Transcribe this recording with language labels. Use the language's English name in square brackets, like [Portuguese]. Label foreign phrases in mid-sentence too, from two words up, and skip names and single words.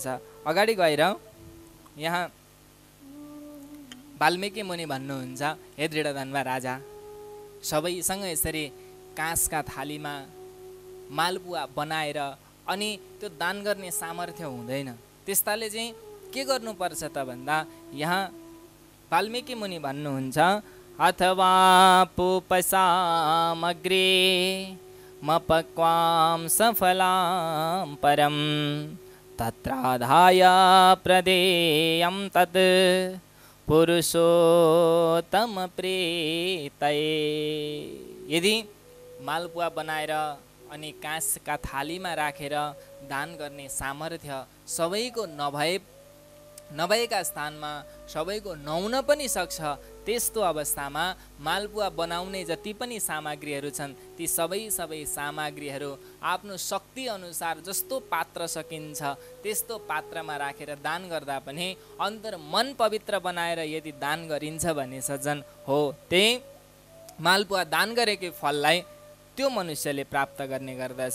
[Nepali] अगाडि गएर यहाँ वाल्मीकि मुनि भन्नुहुन्छ, हे दृढधन्वा राजा, सबैसँग यसरी काँसका थालीमा मालपुवा बनाएर अनि त्यो दान गर्ने सामर्थ्य हुँदैन। त्यस्ताले चाहिँ के गर्नुपर्छ त भन्दा यहाँ वाल्मीकि मुनि भन्नुहुन्छ, [Sanskrit] अथवा पूपसामग्रे मपक्वां सफलां परं तत्राधाय प्रदेयं तत् पुरुषोत्तम प्रीतये। [Nepali] यदि मालपुवा बनाएर अनि काँसका थालीमा राखेर दान गर्ने सामर्थ्य सबैको नभए नभएका स्थानमा सबैको नहुन पनि सक्छ। त्यस्तो अवस्थामा मालपुवा बनाउने जति पनि सामग्रीहरू छन् ती सबै सामग्रीहरू आफ्नो शक्ति अनुसार जस्तो पात्र सकिन्छ त्यस्तो पात्रमा राखेर दान गर्दा पनि अन्तर मन पवित्र बनाएर यदि दान गरिन्छ भने सज्जन हो त्यही मालपुवा दान गरेकै फललाई त्यो मनुष्यले प्राप्त गर्ने गर्दछ।